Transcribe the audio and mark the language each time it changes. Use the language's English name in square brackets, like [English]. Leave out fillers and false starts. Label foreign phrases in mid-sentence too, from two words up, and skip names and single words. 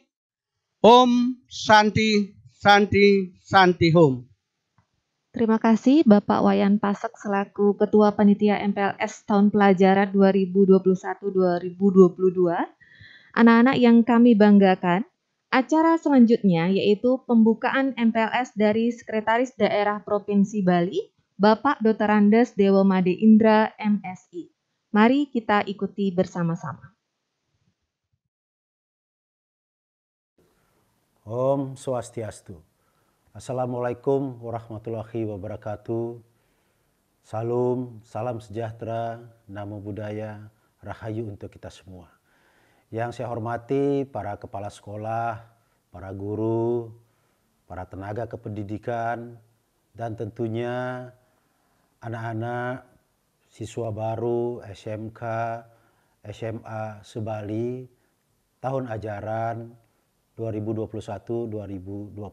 [Sanskrit] Om Santi Santi Santi Hom. [Indonesian] Terima kasih Bapak Wayan Pase selaku Ketua Panitia MPLS tahun pelajaran 2021-2022. Anak-anak yang kami banggakan, acara selanjutnya yaitu pembukaan MPLS dari Sekretaris Daerah Provinsi Bali, Bapak Dr. Andes Dewa Made Indra, MSI. Mari kita ikuti bersama-sama. [Sanskrit] Om Swastiastu. [Arabic] Assalamualaikum warahmatullahi wabarakatuh. [Indonesian] Salam sejahtera, [Pali] namo buddhaya, [Indonesian] rahayu untuk kita semua. Yang saya hormati para kepala sekolah, para guru, para tenaga kependidikan, dan tentunya anak-anak siswa baru SMK, SMA se-Bali tahun ajaran 2021-2022.